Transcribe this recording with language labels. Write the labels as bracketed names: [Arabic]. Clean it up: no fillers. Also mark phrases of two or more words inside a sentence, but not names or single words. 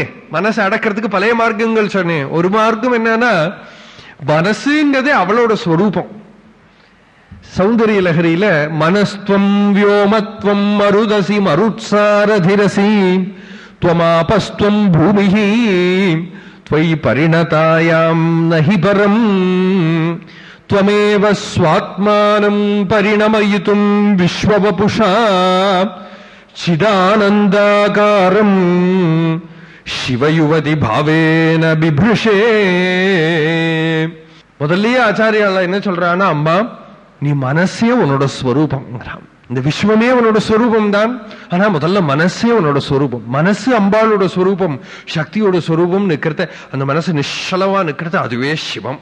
[Tamil] மனசை அடக்கிறதுக்கு பழைய மார்க்கங்கள் சொன்னேன். ஒரு மார்க்கம் என்னன்னா, மனசுங்கிறதே அவளோட ஸ்வரூபம். [Sanskrit] சௌந்தரிய லஹரியில मनस्त्वम् व्योमत्वम् मरुदसि मरुत्सारथिरसि त्वमापस्त्वम् भूमिः त्वयि परिणतायां नहि परम् त्वमेव स्वात्मानं परिणमयितुं विश्ववपुषा चिदानन्दाकारं शिवयुवति भावेन बिभृशे. [Tamil] முதல்லயே ஆச்சாரியால என்ன சொல்றான்னா, அம்மா நீ மனசே உன்னோட ஸ்வரூபம்ங்கிறான். இந்த விஸ்வமே உன்னோட ஸ்வரூபம் தான். ஆனா முதல்ல மனசே உன்னோட ஸ்வரூபம். மனசு அம்பாளோட ஸ்வரூபம், சக்தியோட ஸ்வரூபம் நிக்கிறத, அந்த மனசு நிச்சலமா நிக்கிறத அதுவே சிவம்.